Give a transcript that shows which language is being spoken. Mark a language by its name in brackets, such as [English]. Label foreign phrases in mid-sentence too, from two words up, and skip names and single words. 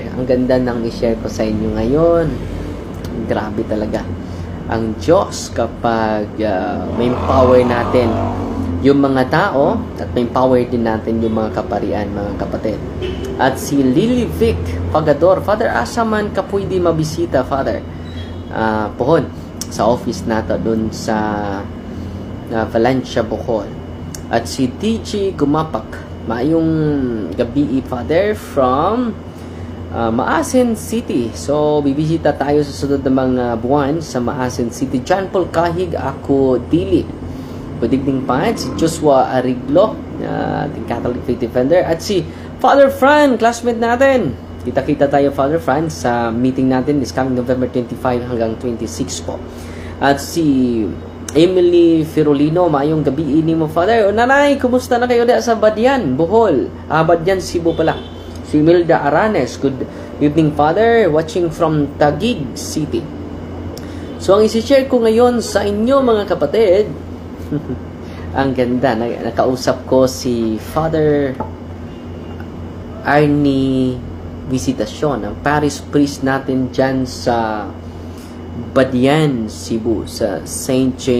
[Filipino] Ang ganda ng i-share ko sa inyo ngayon. Grabe talaga ang Diyos kapag may power natin yung mga tao at may power din natin yung mga kaparian, mga kapatid. [Cebuano] At si Lily Vic Pagador, Father, asa man ka pwede mabisita Father? Pohon sa office nato doon sa Valencia, Bohol. At si TG Gumapak, maayong gabi Father from Maasin City. [Filipino] So bibisita tayo sa sunod na mga buwan sa Maasin City. [English] John Paul Kahig, ako Dili, good evening pa. [Filipino] Si Joshua Ariglo, ating Catholic Faith Defender. At si Father Fran, classmate natin. Kita-kita tayo Father Fran sa meeting natin [English] this coming [Filipino] November 25 hanggang 26 po. [Cebuano] At si Emily Firolino, maayong gabi ini mo Father. [Filipino] O nanay, kumusta na kayo da sa Badian, Bohol? Badian, Cebu pala. Si Milda Aranes, [English] good evening Father, watching from Taguig City. [Filipino] So ang isi-share ko ngayon sa inyo mga kapatid, ang ganda, nakausap ko si Father Arnie Visitasyon, ang [English] parish priest [Filipino] natin dyan sa Badian, Cebu, sa St.